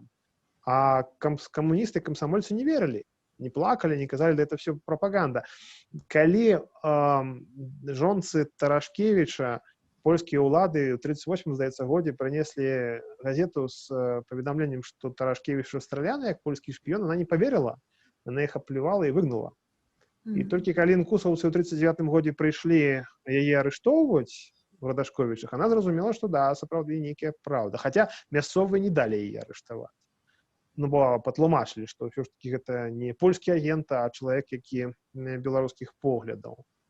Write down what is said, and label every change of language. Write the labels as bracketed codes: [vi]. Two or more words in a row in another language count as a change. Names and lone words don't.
[be] А камуністы, камсамольцы не верылі, не плакалі, не казалі: [ru] «Да это все прапаганда». [be] Калі жонцы Тарашкевіча польскія ўлады ў 38-м, здаецца, годзе прынеслі газету з паведамленнем, што Тарашкевіч расстраляны як польскі шпіён, [ru] она не поверила, она [be] іх аплювала і выгнала. І толькі калі нкусаўцы ў 39-м годзе прыйшлі яе арыштоўваць у Радашковічах, она зразумела, што да, сапраўды нейкая праўда. Хаця мясцовыя не далі яе арыштаваць. Бо патлумачылі, што ўсё ж такі гэта не польскі агент, а чалавек, які беларускіх поглядаў.